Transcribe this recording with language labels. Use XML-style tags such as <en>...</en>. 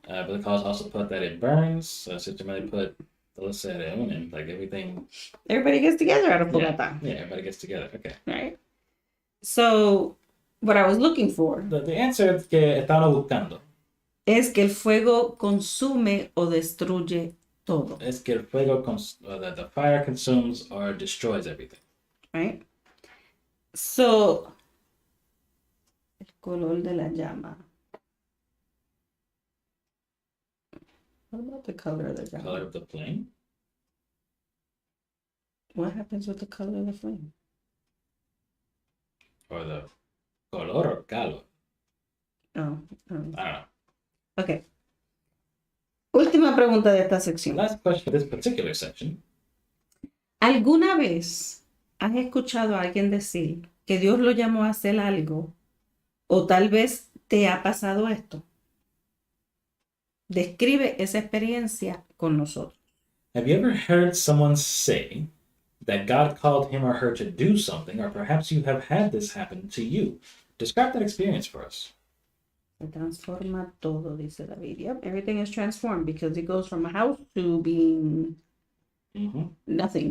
<en>But the cause also put that it burns. So systematically put let's say that and like everything. Everybody gets together at a fogata, Yeah, everybody gets together. Okay. right? So, what I was looking for The answer</en> <es>que estaba buscando es que el fuego consume o destruye todo, es que el fuego</es> <en>the fire consumes or destroys everything. right? So,</en> <es>el color de la llama.</es> <en>What about the color of the llama? Color of the flame. What happens with the color of the flame? Or the color or calor. Oh, I don't know. ok.</en> <es>Última pregunta de esta sección.</es> <en>Last question for this particular section.</en> <es>¿Alguna vez has escuchado a alguien decir que Dios lo llamó a hacer algo? O tal vez te ha pasado esto. Describe esa experiencia con nosotros.</es> <en>Have you ever heard someone say that God called him or her to do something, or perhaps you have had this happen to you? Describe that experience for us.</en> <es>Se transforma todo, dice David.</es> <en>Yep, everything is transformed because it goes from a house to being nothing.</en>